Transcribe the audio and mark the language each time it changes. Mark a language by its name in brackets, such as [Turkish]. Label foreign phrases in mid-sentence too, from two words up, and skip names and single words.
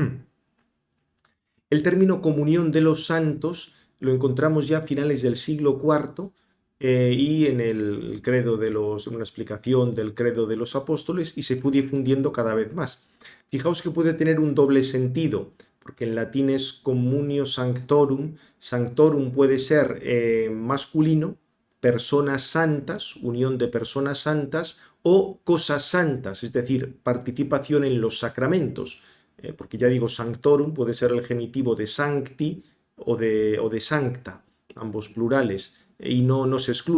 [Spanish] El término comunión de los santos lo encontramos ya a finales del siglo IV, y en el credo una explicación del credo de los apóstoles, y se fue difundiendo cada vez más. Fijaos que puede tener un doble sentido, porque en latín es [Latin] communio sanctorum. [Spanish] Sanctorum puede ser masculino, personas santas, unión de personas santas, o cosas santas, es decir, participación en los sacramentos, porque ya digo, sanctorum puede ser el genitivo de sancti o de sancta, ambos plurales, y no se excluye.